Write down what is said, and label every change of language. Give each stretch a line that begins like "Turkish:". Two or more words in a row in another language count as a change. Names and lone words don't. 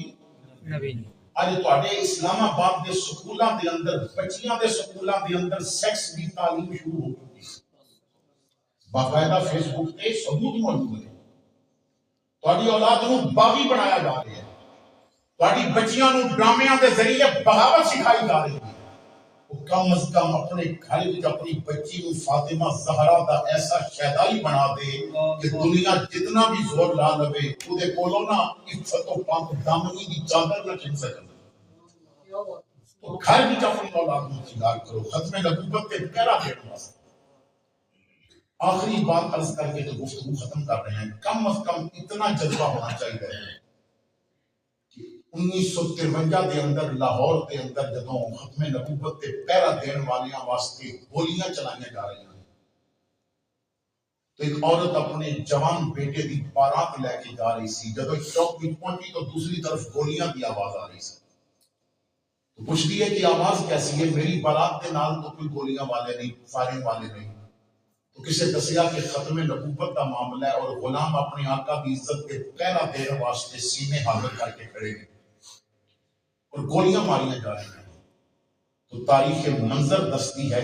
Punjabi: نبی نہیں آج تواڈے اسلام آباد دے سکولاں دے اندر بچیاں دے سکولاں دے اندر سیکس دی تعلیم شروع ہو گئی باقاعدہ فیس بک تے ثبوت موجود ہے تواڈی اولاد نو باغی بنایا جا رہا ہے تواڈی بچیاں نو ڈرامے دے ذریعے بغاوت سکھائی جا رہی ہے کم از کم اپنے گھر وچ اپنی بچی کو فاطمہ زہرا دا ایسا شہدائی بنا دے کہ دنیا جتنا بھی زور لا لوے اودے کولوں نہ عزت و پاک دامنی دی چادر نہ چھن سکے تو گھر وچ اپنی اولاد کو سنگار کرو ختم نبوت تے پہلا دینے واسطے آخری بات عرض کر کے تو گفتگو ختم کر رہے ہیں کم از کم اتنا جذبہ ہونا چاہیے 1953 دے اندر لاہور دے اندر جدوں ختم نبوت تے پہرا دین والیاں واسطے گولیاں چلائیاں جا رہی ہیں تو ایک عورت اپنے جوان بیٹے دی بارات لے کے جا رہی سی جدوں چوک وچ پہنچی تو دوسری طرف گولیاں دی آواز آ رہی سی تو پوچھتی ہے کہ آواز کیسی ہے میری بارات دے نال تو کوئی گولیاں والے نہیں فائرنگ والے نہیں تو کسے دسیا کہ ختم نبوت کا معاملہ ہے اور غلام اپنی آقا کی عزت کے پہرا دینے واسطے سینے حاضر کر کے کھڑے ہیں اور گولیاں ماریاں جا رہی ہیں تو تاریخ منظر دستی ہے